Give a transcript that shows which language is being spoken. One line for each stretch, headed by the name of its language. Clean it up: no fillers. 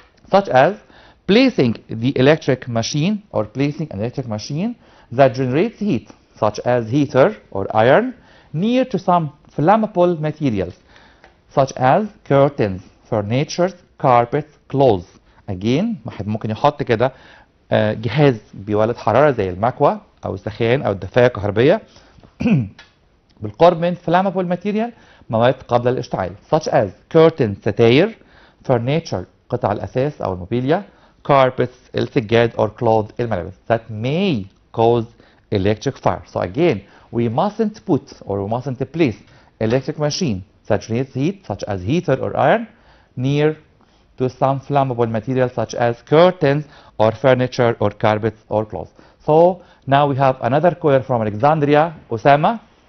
English: Such as placing the electric machine, or placing an electric machine that generates heat, such as heater or iron, near to some flammable materials, such as curtains, furniture, carpets, clothes.
Arabic: Again, واحد ممكن يحط كده جهاز بيولد حرارة زي المكوى أو السخان أو الدفاية الكهربية بالقرب من
English: flammable material،
Arabic: مواد قابلة للاشتعال،
English: such as curtains
Arabic: ستاير، furniture قطع الأثاث أو الموبيليا، carpets السجاد
English: or clothes
Arabic: الملابس
English: that may cause electric fire. So again, we mustn't put or we mustn't place electric machine that generates heat, such as heater or iron, near to some flammable material such as curtains or furniture or carpets or clothes. So now we have another caller from Alexandria, Osama.